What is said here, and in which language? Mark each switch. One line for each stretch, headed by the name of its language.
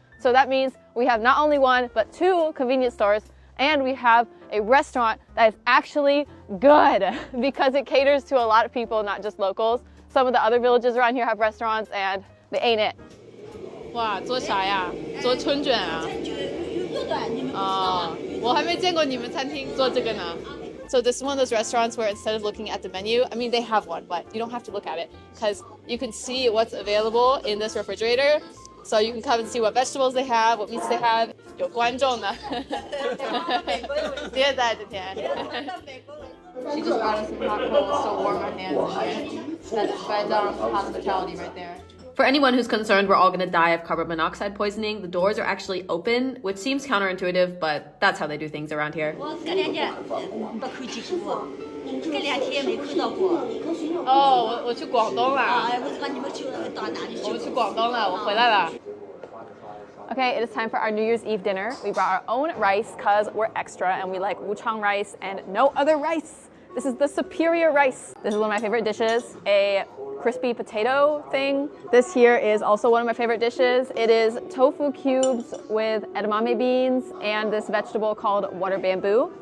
English: So that means we have not only one, but two convenience stores. And we have a restaurant that is actually good because it caters to a lot of people, not just locals. Some of the other villages around here have restaurants and they ain't it.
Chinese: 哇，做啥呀？做春卷啊？哦，我还没见过你们餐厅做这个呢。
English: So this is one of those restaurants where instead of looking at the menu, I mean they have one, but you don't have to look at it because you can see what's available in this refrigerator. So you can come and see what vegetables they have, what meats they have.
Chinese: 有观众呢。谢谢大家今天。
English: She just brought us some hot coals to warm our hands in here. That's hospitality right there. For anyone who's concerned we're all going to die of carbon monoxide poisoning, the doors are actually open, which seems counterintuitive, but that's how they do things around here.
Chinese: 哦，我去广东了。我们去广东了，我回来了。
English: Okay, it is time for our New Year's Eve dinner. We brought our own rice because we're extra and we like wuchang rice and no other rice. This is the superior rice. This is one of my favorite dishes, a crispy potato thing. This here is also one of my favorite dishes. It is tofu cubes with edamame beans and this vegetable called water bamboo.